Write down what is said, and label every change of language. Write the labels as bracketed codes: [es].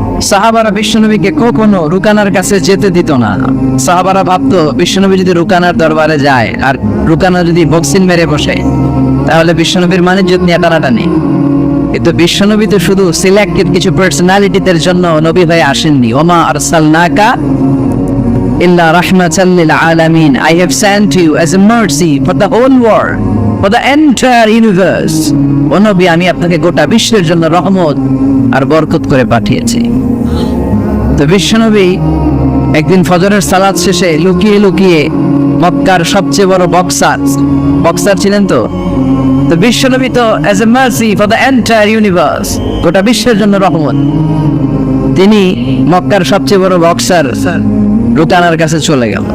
[bn] সাহাবারা বিশ্বনবীকে কখনো রুকানার কাছে যেতে দিত না। সাহাবারা ভাবতো বিশ্বনবী যদি রুকানার দরবারে যায় আর রুকানা যদি বক্সিং মেরে বসে, তাহলে বিশ্বনবীর মানিজ্যত নিয়ে টানাটানি। কিন্তু বিশ্বনবী তো শুধু সিলেক্টেড কিছু পার্সোনালিটিদের জন্য নবী হয়ে আসেননি। [ar] ওমা আরসালনাকা ইল্লা রাহমাতাল লিল আলামিন, [en] I have sent you as a mercy for the whole world, for the entire universe. [bn] ও নবী, আমি আপনাকে গোটা বিশ্বের জন্য রহমত আর বরকত করে পাঠিয়েছি। তো বিশ্বনবী একদিন ফজরের সালাত শেষে লুকিয়ে লুকিয়ে মক্কার সবচেয়ে বড় বক্সার ছিলেন তো বিশ্বনবী তো [en] as a mercy for the entire universe, [bn] গোটা বিশ্বের জন্য রহমত, তিনি মক্কার সবচেয়ে বড় বক্সার রুকানার কাছে চলে গেল।